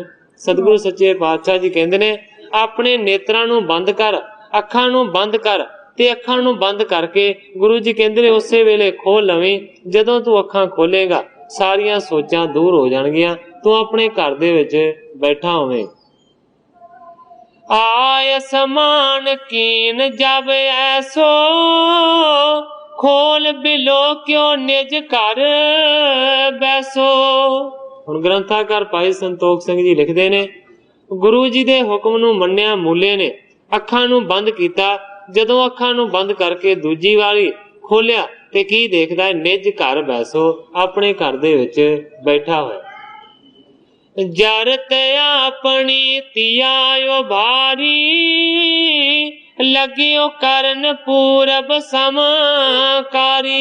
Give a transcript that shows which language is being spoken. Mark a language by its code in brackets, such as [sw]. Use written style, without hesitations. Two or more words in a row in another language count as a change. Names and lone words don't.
[pa] ਸਤਗੁਰੂ ਸੱਚੇ ਪਾਤਸ਼ਾਹ ਜੀ ਕਹੰਦੇ ਨੇ ਅਪਨੇ ਨੇਤ੍ਰਾਂ ਨੂੰ ਬੰਦ ਕਰ, ਅੱਖਾਂ ਨੂੰ ਬੰਦ ਕਰ ਤੇ ਅੱਖਾਂ ਨੂੰ ਬੰਦ ਕਰਕੇ ਗੁਰੂ ਜੀ ਕਹੰਦੇ ਨੇ ਉਸੇ ਵੇਲੇ ਖੋਲ ਲਵੀਂ। ਜਦੋਂ ਤੂ ਅੱਖਾਂ ਖੋਲੇਗਾ ਸਾਰੀਆਂ ਸੋਚਾਂ ਦੂਰ ਹੋ ਜਾਣਗੀਆਂ, ਤੂ ਅਪਨੇ ਘਰ ਦੇ ਵਿਚ ਬੈਠਾ ਹੋਵੇਂ। [bra] आय समान कीन जब ऐसो, खोल बिलो क्यों निज घर बैसो। [pa] ਹੁਣ ਗ੍ਰੰਥਕਾਰ ਭਾਈ ਸੰਤੋਖ ਸਿੰਘ ਜੀ ਲਿਖਦੇ ਨੇ ਗੁਰੂ ਜੀ ਦੇ ਹੁਕਮ ਨੂੰ ਮੰਨਿਆ ਮੂਲੇ ਨੇ ਅੱਖਾਂ ਨੂੰ ਬੰਦ ਕੀਤਾ। ਜਦੋਂ ਅੱਖਾਂ ਨੂੰ ਬੰਦ ਕਰਕੇ ਦੂਜੀ ਵਾਰੀ ਖੋਲਿਆ ਤੇ ਕੀ ਦੇਖਦਾ [bra] निज घर बैसो, [pa] ਅਪਨੇ ਘਰ ਦੇ ਵਿਚ ਬੈਠਾ ਹੋਇਆ। [bra] जरत अपनी तियायो भारी, लगियो करन पूरब समकारी।